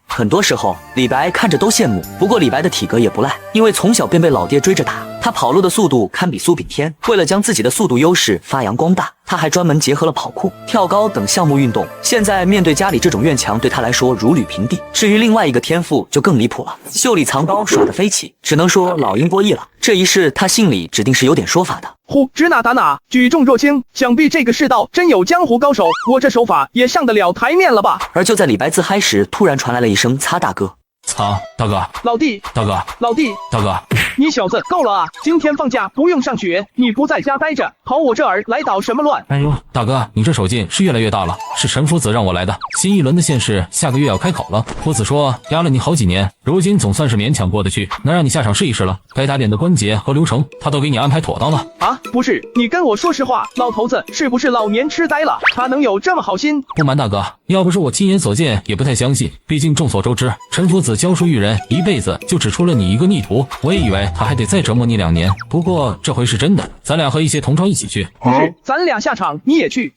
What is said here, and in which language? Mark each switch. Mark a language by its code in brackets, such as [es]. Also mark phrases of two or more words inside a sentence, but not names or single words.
[zh] 很多時候李白看着都羨慕，不過李白的體格也不賴，因為從小便被老爹追着打，他跑路的速度堪比蘇炳添。為了將自己的速度優勢發揚光大，他還專門結合了跑酷、跳高等項目運動。現在面對家裡這種院牆，對他來說如履平地。至於另外一個天賦就更離譜了，袖裡藏刀耍得飛起，只能說老鷹過億了。這一世他心裡指定是有點說法的。呼，指哪打哪，舉重若輕，想必這個世道真有江湖高手，我這手法也上得了台面了吧？而就在李白自嗨時，突然傳來了一聲擦大哥。擦，大哥，老弟，大哥，老弟，大哥，你小子夠了啊！今天放假不用上學，你不在家待着，跑我這兒來搗什麼亂？哎呦，大哥，你這手勁是越來越大了。是陳夫子讓我來的，新一輪的縣試下個月要開考了。夫子說壓了你好幾年，如今總算是勉強過得去，能讓你下場試一試了。該打點的關節和流程，他都給你安排妥當了。啊，不是，你跟我說實話，老頭子是不是老年痴呆了？他能有這麼好心？不瞞大哥，要不是我親眼所見，也不太相信。畢竟眾所周知，陳夫子教書育人，一輩子就只出了你一個逆徒，我也以為他還得再折磨你2年。不過這回是真的，咱倆和一些同窗一起去。是，咱倆下場你也去。